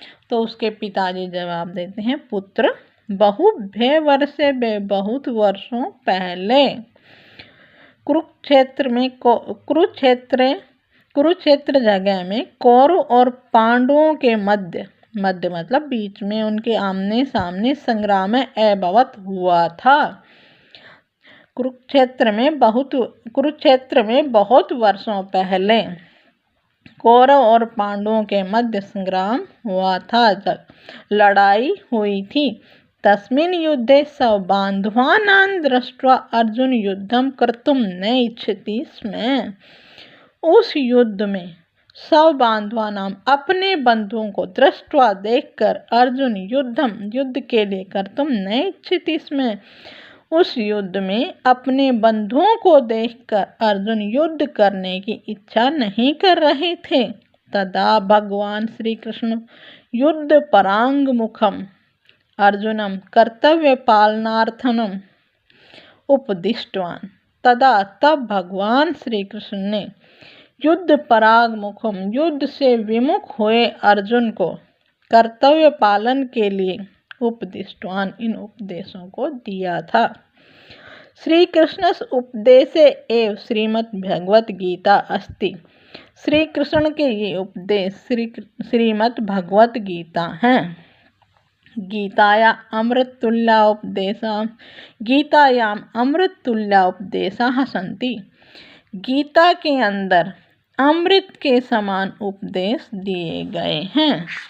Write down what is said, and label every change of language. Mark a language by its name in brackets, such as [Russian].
[Hindi] तो उसके पिताजी जवाब देते हैं, [Sanskrit] पुत्र बहुभ्य वर्षेभ्य [Hindi] बहुत वर्षों पहले कुरुक्षेत्र जगह में कौरव और पांडवों के मध्य मतलब बीच में उनके आमने सामने [Sanskrit] संग्राम अभवत [Hindi] हुआ था। कुरुक्षेत्र में बहुत वर्षों पहले कौरव और पांडवों के मध्य संग्राम हुआ था, जब लड़ाई हुई थी। [Sanskrit] तस्मिन् युद्धे सबान्धवानां दृष्ट्वा अर्जुन युद्धं कर्तुं न इच्छति स्म। [Hindi] उस युद्ध में [Sanskrit] सबान्धवानां [Hindi] अपने बंधुओं को [Sanskrit] दृष्ट्वा [Hindi] देखकर अर्जुन युद्ध के लिए [Sanskrit] कर्तुं न इच्छति स्म। [Hindi] उस युद्ध में अपने बंधुओं को देखकर अर्जुन युद्ध करने की इच्छा नहीं कर रहे थे। [Sanskrit] तदा भगवान श्री कृष्ण युद्ध परांग मुखम अर्जुनम कर्तव्य पालनार्थनम उपदिष्टवान। [Hindi] तब भगवान श्री कृष्ण ने [Sanskrit] युद्ध पराग मुखम [Hindi] युद्ध से विमुख हुए अर्जुन को कर्तव्य पालन के लिए [Sanskrit] उपदिष्टवान [Hindi] इन उपदेशों को दिया था। [Sanskrit] श्री कृष्ण उपदेशे एव श्रीमद् भगवत गीता अस्ति। [Hindi] श्री कृष्ण के ये उपदेश श्रीमद् भगवत गीता हैं। [Sanskrit] गीतायाम अमृततुल्या उपदेशाः सन्ति। [Hindi] गीता के अंदर अमृत के समान उपदेश दिए गए हैं।